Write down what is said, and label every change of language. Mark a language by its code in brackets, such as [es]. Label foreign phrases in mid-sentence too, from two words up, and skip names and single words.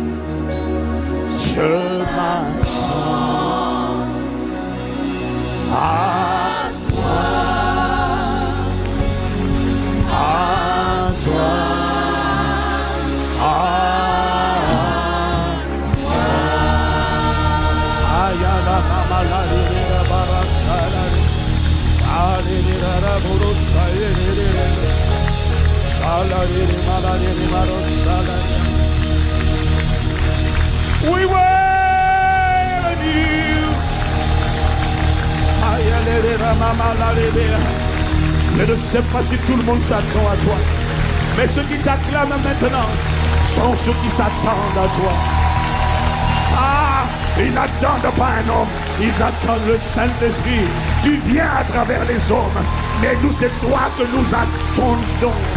[fr] Je m'attends à toi, à toi, à toi. Ayala mama la lira barasala, alira la borosa lira, sala lira mala lira barosala. [en] We were you. [fr] Je ne sais pas si tout le monde s'attend à toi. Mais ceux qui t'acclament maintenant sont ceux qui s'attendent à toi. Ah, ils n'attendent pas un homme, ils attendent le Saint-Esprit. Tu viens à travers les hommes, mais nous, c'est toi que nous attendons.